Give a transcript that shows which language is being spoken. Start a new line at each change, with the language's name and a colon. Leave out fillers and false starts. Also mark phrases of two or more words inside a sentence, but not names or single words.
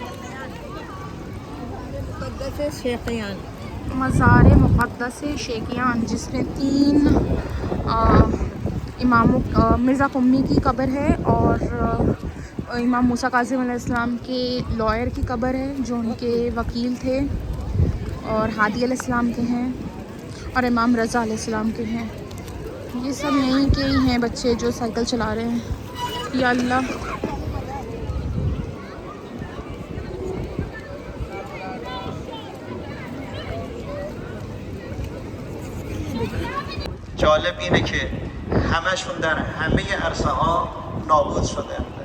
Hindi: मज़ार मुक़द्दस शेकियान, जिसमें 3 इमामों मिर्ज़ा कुम्मी की कब्र है और इमाम मूसा काज़िम अलैहिस्सलाम के लॉयर की कब्र है जो उनके वकील थे, और हादी अलैहिस्सलाम के हैं, और इमाम रज़ा अलैहिस्सलाम के हैं। ये सब यहीं के ही हैं बच्चे जो साइकिल चला रहे हैं।
Arabic: يا الله,
Persian: جالب اینه که همشون در همه عرصه ها نابود شدن.